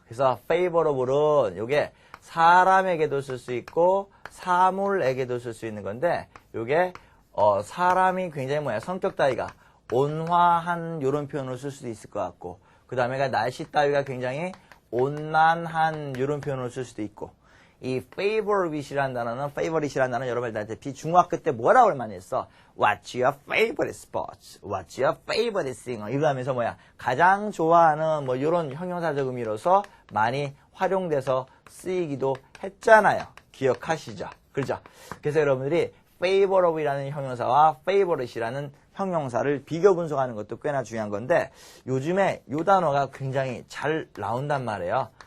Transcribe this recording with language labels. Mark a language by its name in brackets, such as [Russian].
[Korean] 그래서 favorable은 요게 사람에게도 쓸 수 있고 사물에게도 쓸 수 있는 건데 요게 사람이 굉장히 뭐야 성격 따위가 온화한 요런 표현을 쓸 수도 있을 것 같고 그 다음에가 날씨 따위가 굉장히 온난한 요런 표현을 쓸 수도 있고 이 favorite이라는 단어는 여러분들한테 중학교 때 뭐라고 많이 했어? [English] What's your favorite sport? What's your favorite singer? [Korean] 이거 하면서 뭐야 가장 좋아하는 뭐 요런 형용사적 의미로서 많이 활용돼서 쓰이기도 했잖아요. 기억하시죠? 그렇죠? 그래서 여러분들이 favorable이라는 형용사와 favorite이라는 형용사를 비교 분석하는 것도 꽤나 중요한 건데 요즘에 이 단어가 굉장히 잘 나온단 말이에요.